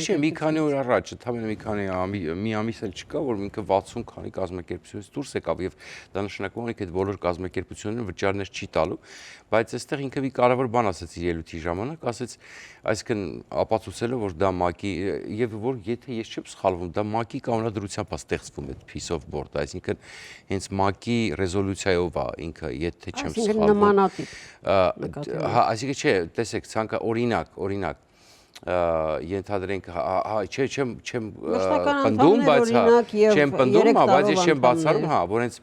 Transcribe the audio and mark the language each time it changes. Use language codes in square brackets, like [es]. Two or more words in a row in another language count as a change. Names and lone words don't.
[hy] Չէ, մի քանի օր առաջ, ընդամենը մի ամիս էլ չկա, որ ինքը 60 քանի կազմակերպությունից դուրս եկավ եւ դա նշանակում է, որ այդ բոլոր կազմակերպությունները վճարներ չի տալու, բայց այստեղ ինքը մի կարևոր բան ասաց իր ելույթի ժամանակ, ասաց, այսինքն ապացուցելով, որ դա ՄԱԿ-ի եւ որ եթե ես չեմ սխալվում, դա ՄԱԿ-ի կանոնադրությամբ է ստեղծվում այդ [en] piece of board, [hy] այսինքն հենց ՄԱԿ-ի ռեզոլյուցիայով է ինքը, եթե չեմ սխալվում։ Նմանատիպ։ Հա, այսինքն չէ, տեսեք, ցանկա օրինակ ենթադրենք, չեմ պնդում, բայց չեմ պնդում, բայց ես չեմ բացառում, հա, որ հենց